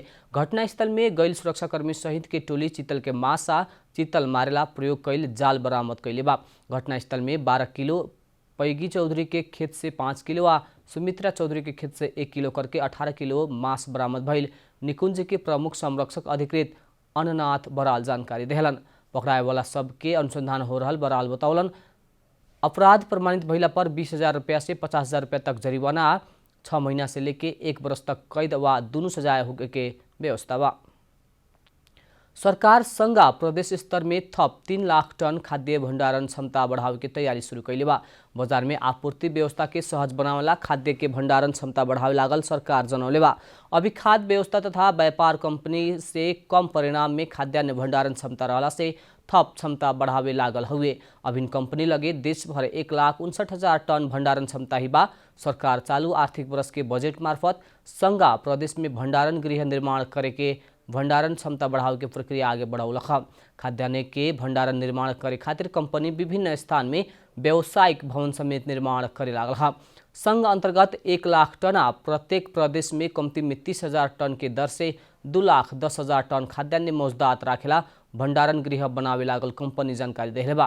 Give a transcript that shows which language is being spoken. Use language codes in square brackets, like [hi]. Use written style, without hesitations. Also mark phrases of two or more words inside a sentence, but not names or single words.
[bho] घटनास्थल में गैल सुरक्षाकर्मी सहित के टोली चितल के मांस आ चितल मारेला प्रयोग कैल जाल बरामद कैले बा। घटनास्थल में 12 किलो पैगी चौधरी के खेत से 5 किलो आ सुमित्रा चौधरी के खेत से 1 किलो करके 18 किलो मांस बरामद भइल निकुंज के प्रमुख संरक्षक अधिकृत अननाथ बराल जानकारी देहलन। पकड़ाए वाला सब के अनुसंधान हो रहल बराल बतावलन। अपराध प्रमाणित भइला पर 20,000 रुपया से 50,000 रुपया तक जरिवाना आ 6 महीना से लेके 1 वर्ष तक कैद वा दुनू सजाय होके के व्यवस्था बा। सरकार संघा प्रदेश स्तर में थप 3 लाख टन खाद्य भंडारण क्षमता बढ़ावे के तैयारी शुरू कैले बा। बाजार में आपूर्ति व्यवस्था के सहज बनावेला खाद्य के भंडारण क्षमता बढ़ावे लागल सरकार जनौले बा। अभी खाद्य व्यवस्था तथा व्यापार कंपनी से कम परिणाम में खाद्यान्न भंडारण क्षमता रहला से थप क्षमता बढ़ावे लागल हुए। अभिन कंपनी लगे देश भर 1,59,000 टन भंडारण क्षमता ही बा। सरकार चालू आर्थिक वर्ष के बजेट मार्फत संघा प्रदेश में भंडारण गृह निर्माण करे के भंडारण क्षमता बढ़ावे के प्रक्रिया आगे बढ़ौलख। खाद्यान्न के भंडारण निर्माण करे खातिर कंपनी विभिन्न स्थान में व्यावसायिक भवन समेत निर्माण करे लागल। संघ अंतर्गत 1 लाख टन आ प्रत्येक प्रदेश में कम्ती में 30,000 टन के दर से 2,10,000 टन खाद्यान्न मौजूदात राखेला भंडारण गृह बनावे लागल कंपनी जानकारी देले बा।